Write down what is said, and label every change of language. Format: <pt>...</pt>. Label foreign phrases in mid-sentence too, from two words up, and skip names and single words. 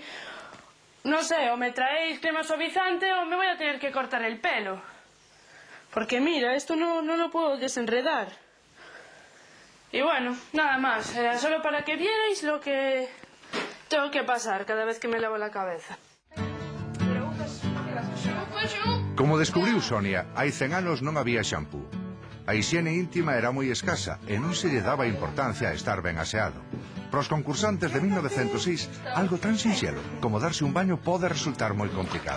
<es>No sé, o me traéis crema suavizante o me voy a tener que cortar el pelo. Porque mira, esto no lo puedo desenredar. Y bueno, nada más, era solo para que vierais lo que tengo que pasar cada vez que me lavo la cabeza.</es> <gl>Como descubriu Sonia, hai 100 anos non había xampú. A hixiene íntima era moi escasa e non se lle daba importancia a estar ben aseado. Para os concursantes de 1906, algo tan sinxelo como darse un baño pode resultar moi complicado.</gl>